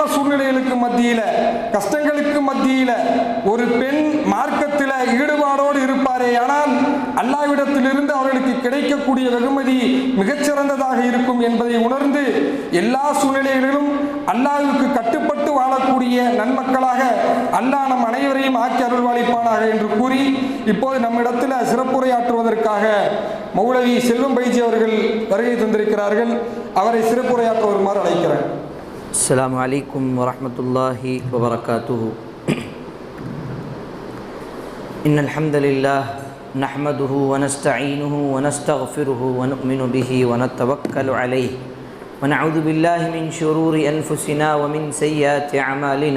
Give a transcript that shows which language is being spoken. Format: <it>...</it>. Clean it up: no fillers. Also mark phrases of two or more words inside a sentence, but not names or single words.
<ta>சூழ்நிலைகளுக்கு மத்தியில, கஷ்டங்களுக்கு மத்தியில ஒரு பெண் மார்க்கத்தில் ஈடுபாடோடு இருப்பாரே ஆனால் அல்லாஹ்விடத்திலிருந்து அவர்களுக்கு கிடைக்கக்கூடிய வெகுமதி மிகச்சிறந்ததாக இருக்கும் என்பதை உணர்ந்து எல்லா சூழ்நிலைகளிலும் அல்லாஹ்வுக்கு கட்டுப்பட்டு வாழக்கூடிய நன்மக்களாக அல்லாஹ் நம் அனைவரையும் ஆக்கி அருள்வாளிப்பானாக என்று கூறி, இப்போது நம்மிடத்தில் சிறப்புரையாற்றுவதற்காக மௌலவி செல்வம் பைஜி அவர்கள் வருகை தந்திருக்கிறார்கள். அவரை சிறப்புரையாற்ற வருமாறு அழைக்கிறேன்.</ta> <ar>السلام عليكم ورحمة الله وبركاته. إن الحمد لله نحمده ونستعينه ونستغفره ونؤمن به ونتوكل عليه ونعوذ بالله من شرور أنفسنا ومن سيئات أعمالنا.</ar>